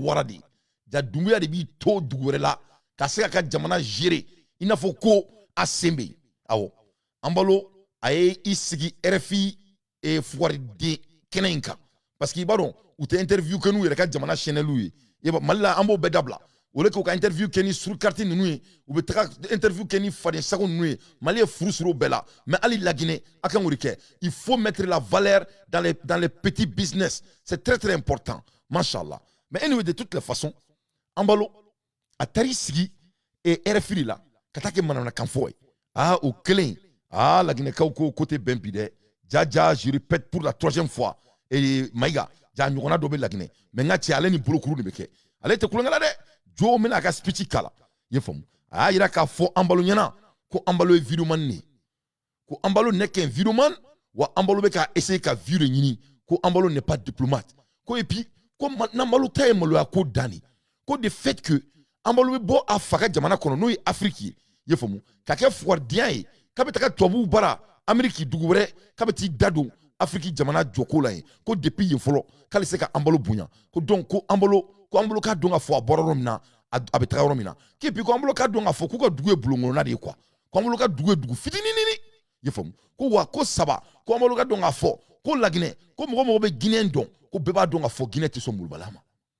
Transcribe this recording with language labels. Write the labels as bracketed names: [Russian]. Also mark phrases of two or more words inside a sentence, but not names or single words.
[Bambara] wara de ja Dumbuya de b'i to dugu wɛrɛ la ka se ka jamana gérer i n'a fɔ ko a sen bɛ yen awɔ an balo a ye i sigi RFI fuwari den kɛnɛ in kan [French] parce que [Bambara] i b'a dɔn u tɛ interview kɛ n'u yɛrɛ ka jamana channel ye Mali la an b'o bɛɛ dabila o le k'u ka interview kɛ ni surkarti ninnu ye u bɛ taga interview kɛ ni faden sago ninnu ye Mali ye furu siri o bɛɛ la mais hali Laginɛ a kan k'o de kɛ [French] il faut mettre la valeur dans les petits business c'est très très important [Bambara] machallah [French] mais anyway de toutes les façons [Bambara] an balo a taar'i sigi RFI de la ka taa kɛ manamanakan fɔ ye o kelen Laginɛkaw ko ko tɛ bɛn bi dɛ ja [French] je répète pour la 3e fois [Bambara] Maïga ja ɲɔgɔnna dɔ bɛ Laginɛ mais n ka cɛ ale ni bolokuru de bɛ kɛ ale tɛ kulonkɛ la dɛ jo min a ka speech kala i ye faamu a y'a yira k'a fɔ an balo ɲɛna ko an balo ye videoman de ye ko an balo [French] n'est qu'un videoman [Bambara] wa an balo bɛ ka essayer ka vue de ɲini ko an balo [French] n'est pas diplomate [Bambara] ko [French] et puis [Bambara] ko n'an balo ta ye maloya ko dan de ko [French] de fait que [Bambara] an balo bɛ bɔ a fa ka jamana kɔnɔ n'o ye Afrique ye i ye faamu ka kɛ fuwaridiya ye k'a bɛ taga tubabuw bara Amérique dugu wɛrɛ k'a bɛ t'i da don Afrique jamana jɔko la yen ko depuis yen fɔlɔ k'ale se ka an balo bonya ko donc ko an balo k'a dɔn k'a fɔ a bɔra yɔrɔ min na a bɛ taga yɔrɔ min na k'epi ko an balo k'a dɔn k'a fɔ k'u ka dugu ye bulonkolonna de ye quoi ko an balo ka dugu ye dugu fitininini i ye faamu ko wa ko saba ko an balo ka dɔn k'a fɔ ko Laginɛ ko mɔgɔ bɛ Guinée dɔn ko bɛɛ b'a dɔn k'a fɔ Guinée tɛ sɔn molobaliya ma